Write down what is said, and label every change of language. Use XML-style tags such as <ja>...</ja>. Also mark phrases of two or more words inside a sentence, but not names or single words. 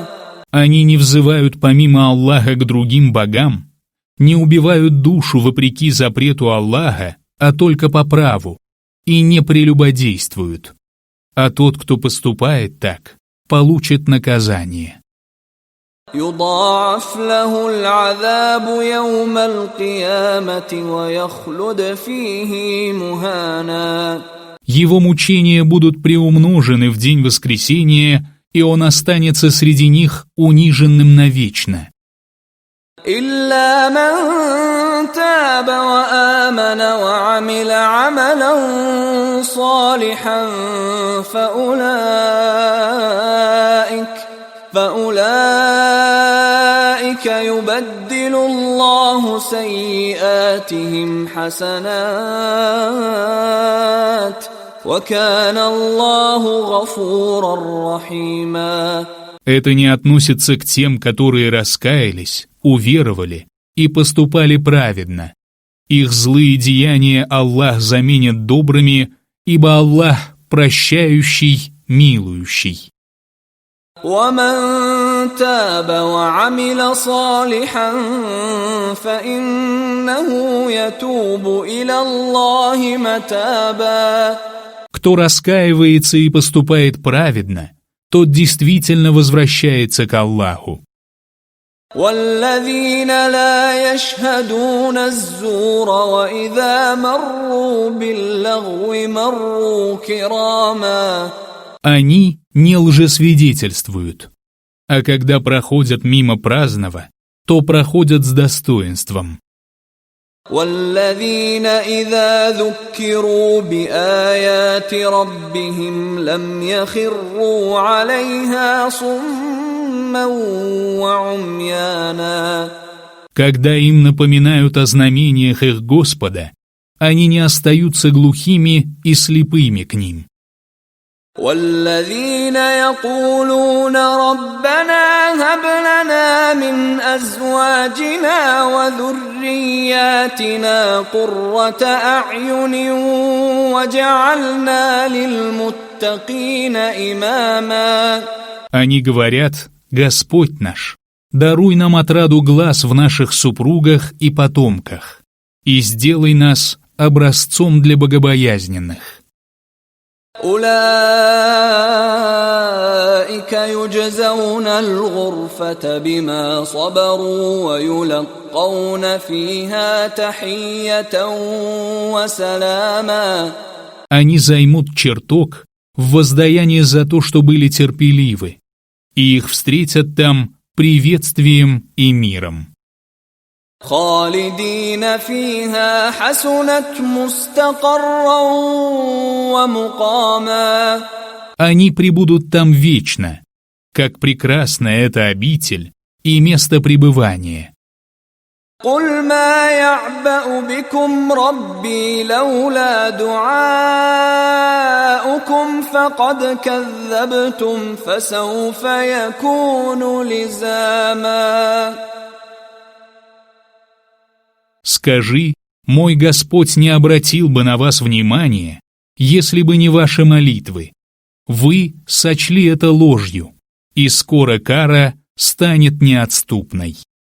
<ru>Они не взывают помимо Аллаха к другим богам, не убивают душу вопреки запрету Аллаха, а только по праву, и не прелюбодействуют. А тот, кто поступает так, получит наказание.</ru> <ar>يضاعف له العذاب يوم القيامة ويخلد فيه مهانا.</ar> <ru>Его мучения будут приумножены в день воскресения, и он останется среди них униженным навечно.</ru> <ar>إلا من تاب وآمن وعمل عملا صالحا فأولئك يبدل الله سيئاتهم حسنات وكان الله غفورا رحيما.</ar> <ru>Это не относится к тем, которые раскаялись, уверовали и поступали праведно. Их злые деяния Аллах заменит добрыми, ибо Аллах прощающий, милующий.</ru> <ar>ومن تاب وعمل صالحا فإنه يتوب إلى الله متابا.</ar> <ru>Кто раскаивается и поступает праведно, тот действительно возвращается к Аллаху.</ru> <ar>والذين لا يشهدون الزور وإذا مروا باللغو مروا كراما.</ar> <ru>Они не лжесвидетельствуют, а когда проходят мимо праздного, то проходят с достоинством.</ru> <ar>والذين إذا ذكروا بآيات ربهم لم يخروا عليها صما وعميانا.</ar> <ru>Когда им напоминают о знамениях их Господа, они не остаются глухими и слепыми к ним.</ru> <ar>والذين يقولون ربنا هب لنا من أزواجنا وذرياتنا قرة أعين وجعلنا للمتقين إماما.</ar> <ru>Они говорят: Господь наш, даруй нам отраду глаз в наших супругах и потомках, и сделай нас образцом для богобоязненных.</ru> <ar>أولئك يجزون الغرفة بما صبروا ويلقون فيها تحية وسلاما.</ar> <ru>Они займут чертог в воздаяние за то, что были терпеливы, и их встретят там приветствием и миром.</ru> <ar>خالدين فيها حسنت مستقرا ومقاما.</ar> <ru>Они пребудут там вечно, как прекрасна эта обитель и место пребывания.</ru> <ar>قل ما يعبأ بكم ربي لولا دعاؤكم فقد كذبتم فسوف يكون لزاما.</ar> <ru>Скажи, мой Господь не обратил бы на вас внимания, если бы не ваши молитвы. Вы сочли это ложью, и скоро кара станет неотступной.</ru>